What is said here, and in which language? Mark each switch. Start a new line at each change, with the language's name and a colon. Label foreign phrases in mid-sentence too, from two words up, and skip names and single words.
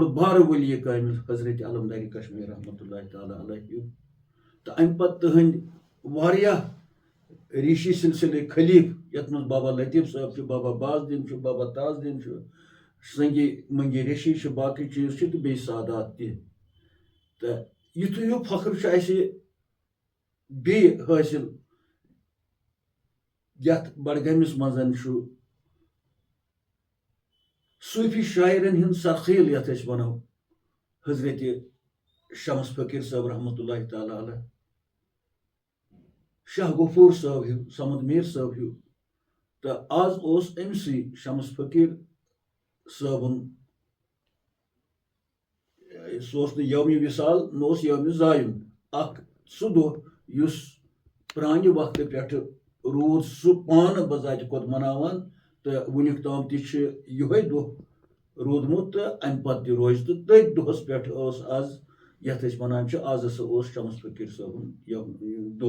Kashmiri: بارٕ ؤلی کامِل حضرت علمدارِ کشمیٖر
Arabic: رحمتہ اللہ تعالیٰ علیہ
Kashmiri: تہٕ امہِ پتہٕ تٕہنٛدۍ واریاہ ریٖشی سلسلے خلیٖف یتھ منٛز بابا لطیف صٲب چھُ بابا باز دیٖن چھُ بابا تاز دیٖن چھُ سنگی منگی ریشی چھُ باقٕے چیٖز چھِ تہٕ بیٚیہِ سادات تہِ تہٕ یِتھُے ہیوٗ فخر چھُ اسہِ بیٚیہِ حٲصِل یتھ بڈگٲمِس منٛز چھُ صوٗفی شاعرن ہُنٛد سرخیل یتھ أسۍ ونو حضرت شمس فقیر صاحب
Arabic: رحمۃ اللہ تعالیٰ علیہ،
Kashmiri: شاہ غفور صاحب ہیو، سمد میر صاحب ہیو، تو آز اوس امسی شمس فقیر صٲبُن سُہ اوس نہٕ یومِ وِصال نہ اوس یومِ زایُن، اکھ سُہ دۄہ یُس پرانہِ وقتہٕ پٮ۪ٹھٕ روٗد سُہ پانہٕ بذاتہِ خۄد مناوان تہٕ وُنیُک تام تہِ چھُ یِہوے دۄہ روٗدمُت تہٕ اَمہِ پتہٕ تہِ روزِ تہٕ تٔتھۍ دۄہس پٮ۪ٹھ ٲس آز یتھ أسۍ ونان چھِ آز ہسا اوس شمس فقیر صٲبُن دۄہ.